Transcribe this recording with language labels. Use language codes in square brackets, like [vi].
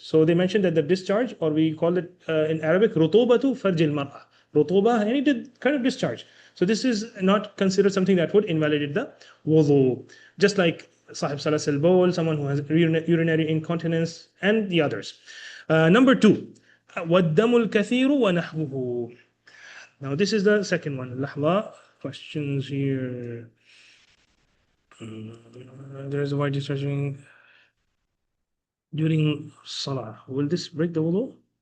[en] So they mentioned that the discharge, or we call it in Arabic, rutubatu farjil mar'a. Rutuba, any kind of discharge. So this is not considered something that would invalidate the wudu. Just like sahib salas al-bawl, someone who has urinary incontinence, and the others. [ar] Number 2, وَالدَّمُ الْكَثِيرُ وَنَحْوُهُ. [en] Now this is the second one. Lahla, questions here. There is a white discharging during salah. Will this break the wudu?